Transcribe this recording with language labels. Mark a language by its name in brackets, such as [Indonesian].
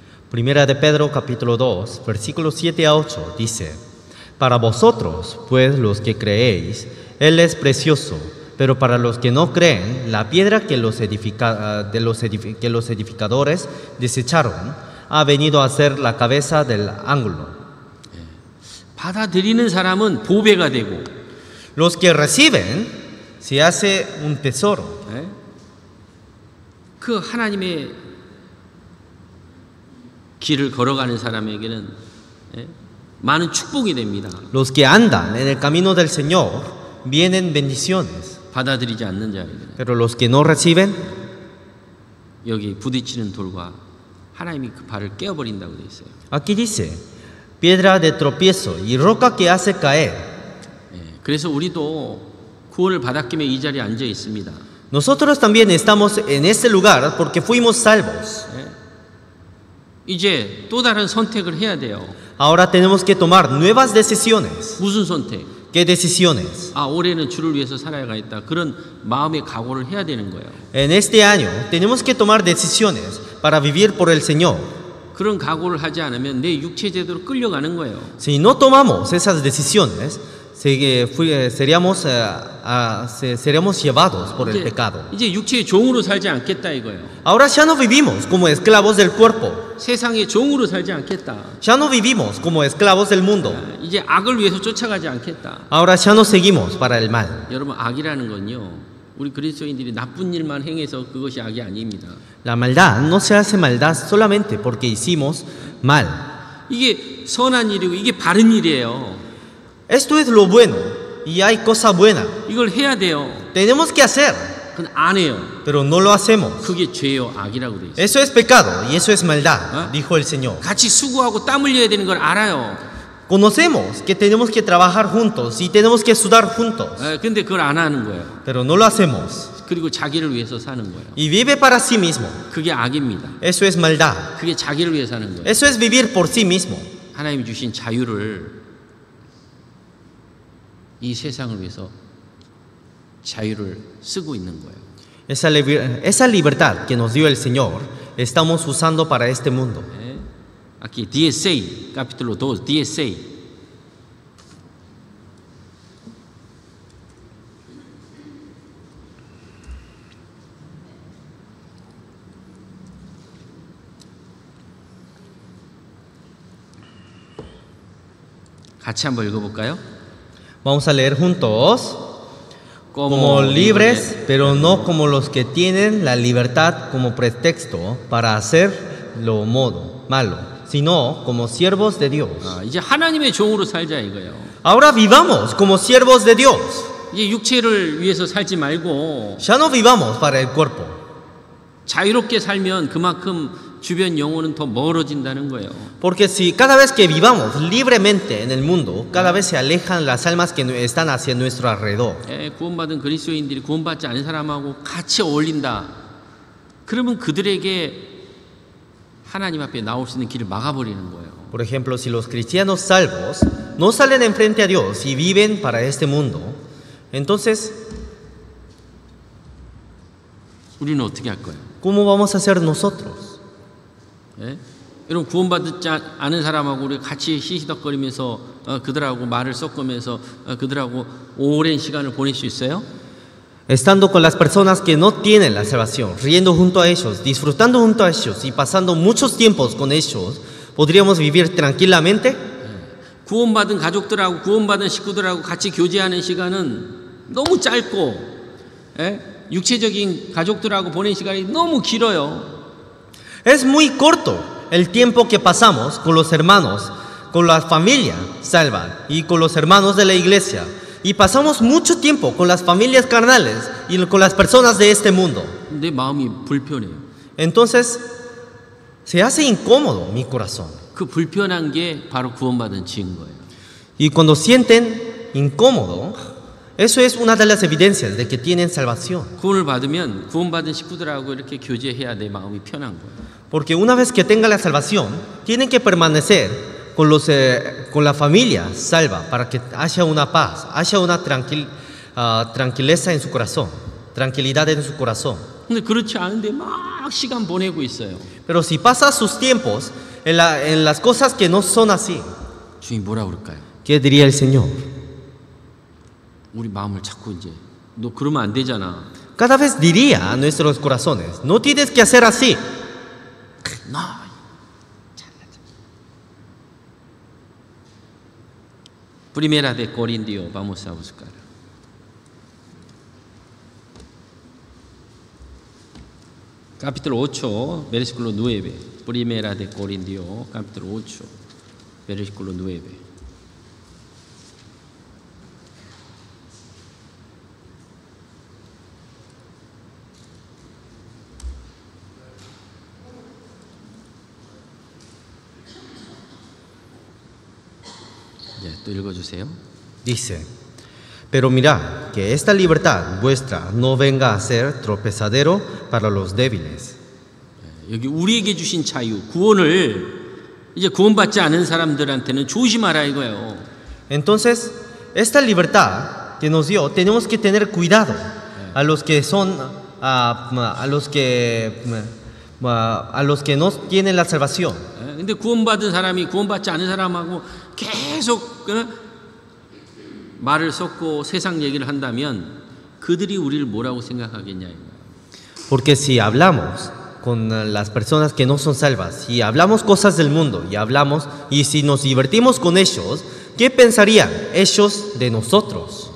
[Spanish] Primera de Pedro capítulo 2, versículos 7 a 8 dice: Para vosotros, pues los que creéis, Él es precioso, pero para los que no creen, la piedra que los edificadores desecharon ha venido a ser la cabeza del ángulo. [Korean] 받아들이는 사람은 보배가 되고, [Spanish] Los que reciben, se hace un tesoro. [Korean] 예? 그 하나님의 길을 걸어가는 사람에게는 예? 많은 축복이 됩니다. [Spanish] Los que andan en el camino del Señor, vienen bendiciones. [Korean] 받아들이지 않는 자에게는 [Spanish] Pero los que no reciben, [Korean] 여기 부딪히는 돌과 하나님이 그 발을 깨어버린다고 되어 있어요. [Spanish] aquí dice, piedra de tropiezo y roca que hace caer. [Korean] 예, 그래서 우리도 구원을 받았기에 이 자리에 앉아 있습니다. [Spanish] Nosotros también estamos en este lugar porque fuimos salvos. [Korean] 이제 또 다른 선택을 해야 돼요. [Spanish] Ahora tenemos que tomar nuevas decisiones. [Korean] 무슨 선택? [Spanish] ¿Qué decisiones? [Korean] 아, 올해는 주를 위해서 살아야겠다. 그런 마음의 각오를 해야 되는 거예요. [Spanish] En este año tenemos que tomar decisiones para vivir por el Señor. [Korean] 그런 각오를 하지 않으면 내 육체제대로 끌려가는 거예요. [Spanish] Si no tomamos esas decisiones, seríamos llevados por el pecado. [Korean] 이제 육체의 종으로 살지 않겠다 이거예요. [Spanish] Ahora ya no vivimos como esclavos del cuerpo. [Korean] 세상의 종으로 살지 않겠다. [Spanish] Ya no vivimos como esclavos del mundo. [Korean] 이제 악을 위해서 쫓아가지 않겠다. [Spanish] Ahora ya no seguimos para el mal. [Korean] 여러분, 악이라는 건요, 우리 그리스도인들이 나쁜 일만 행해서 그것이 악이 아닙니다. [Spanish] La maldad no se hace maldad solamente porque hicimos mal. [Korean] 이게 선한 일이고 이게 바른 일이에요. [Spanish] Esto es lo bueno y hay cosa buena. [Korean] 이걸 해야 돼요. [Spanish] Tenemos que hacer, [Korean] 그건 안 해요. [Spanish] pero no lo hacemos. [Korean] 그게 죄요, 악이라고 돼 있어요. [Spanish] Eso es pecado y eso es maldad, dijo el Señor. [Korean] 같이 수고하고 땀 흘려야 되는 걸 알아요. [Spanish] Conocemos que tenemos que trabajar juntos y tenemos que sudar juntos, [Korean] 근데 그걸 안 하는 거예요. [Spanish] pero no lo hacemos. [Korean] 그리고 자기를 위해서 사는 거예요. [Spanish] Y vive para sí mismo. [Korean] 그게 악입니다. [Spanish] Eso es maldad. [Korean] 그게 자기를 위해 사는 거예요. [Spanish] Eso es vivir por sí mismo. [Korean] 하나님이 주신 자유를 이 세상을 위해서 자유를 쓰고 있는 거예요. [Spanish] Esa libertad que nos dio el Señor estamos usando para este mundo. [Korean] 예? [Spanish] Aquí 16, capítulo 2, 16. [Korean] 같이 한번 읽어볼까요? [Spanish] Vamos a leer juntos. Como libres, pero no como los que tienen la libertad como pretexto para hacer lo malo, sino como siervos de Dios. [Korean] 이제 하나님의 종으로 살자 이거예요. [Spanish] Ahora vivamos como siervos de Dios. [Korean] 이제 육체를 위해서 살지 말고 [Spanish] Ya no vivamos para el cuerpo. [Korean] 자유롭게 살면 그만큼 주변 영혼은 더 멀어진다는 거예요. [Spanish] Porque si cada vez que vivamos libremente en el mundo, cada vez se alejan las almas que están hacia nuestro alrededor. [Korean] 예, 구원받은 그리스도인들이 구원받지 않은 사람하고 같이 어울린다. 그러면 그들에게 하나님 앞에 나올 수 있는 길을 막아버리는 거예요. [Spanish] Por ejemplo, si los cristianos salvos no salen enfrente a Dios y viven para este mundo, entonces, [Korean] 우리는 어떻게 할 거예요? [Spanish] ¿cómo vamos a hacer nosotros? [Korean] 예? 여러분 구원받지 않은 사람하고 우리 같이 시시덕거리면서 그들하고 말을 섞으면서 그들하고 오랜 시간을 보낼 수 있어요? [Spanish] Estando con las personas que no tienen la salvación, riendo junto a ellos, disfrutando junto a ellos y pasando muchos tiempos con ellos, ¿podríamos vivir tranquilamente? [Korean] 구원받은 가족들하고 구원받은 식구들하고 같이 교제하는 시간은 너무 짧고 예? 육체적인 가족들하고 보낸 시간이 너무 길어요. [Spanish] Es muy corto el tiempo que pasamos con los hermanos, con la familia salva y con los hermanos de la iglesia. Y pasamos mucho tiempo con las familias carnales y con las personas de este mundo. [Korean] 내 마음이 불편해요. [Spanish] Entonces, se hace incómodo mi corazón. [Korean] 그 불편한 게 바로 구원받은 증거예요. [Spanish] Y cuando sienten incómodo, eso es una de las evidencias de que tienen salvación. [Korean] 구원을 받으면 구원받은 식구들하고 이렇게 교제해야 내 마음이 편한 거예요. [Spanish] Porque una vez que tengan la salvación, tienen que permanecer con la familia salva para que haya una paz, haya una tranquileza en su corazón, tranquilidad en su corazón. [Korean] 근데 그렇지 않은데 막 시간 보내고 있어요. [Spanish] Pero si pasa sus tiempos en las cosas que no son así, [Korean] 주님 뭐라 그럴까요? [Spanish] ¿qué diría el Señor? [Korean] 우리 마음을 자꾸 이제 너 그러면 안 되잖아. [Spanish] Cada vez diría a nuestros corazones, no tienes que hacer así. No. Primera de Corintios, vamos a buscar. Capítulo 8, versículo 9. Primera de Corintios, capítulo 8, versículo 9. [Korean] 또 읽어주세요. [Spanish] Dice, pero mirad que esta libertad vuestra no venga a ser tropezadero para los débiles. [Korean] 여기 우리에게 주신 자유, 구원을 이제 구원받지 않은 사람들한테는 조심하라 이거예요. [Spanish] Entonces, esta libertad que nos dio, tenemos que tener cuidado a los que son, a los que no tienen la salvación. [Korean] 근데 구원받은 사람이 구원받지 않은 사람하고 계속 말을 섞고 세상 얘기를 한다면 그들이 우리를 뭐라고 생각하겠냐 이거예요. [Spanish] Porque si hablamos con las personas que no son salvas y hablamos cosas del mundo y si nos divertimos con ellos, ¿qué pensarían ellos de nosotros?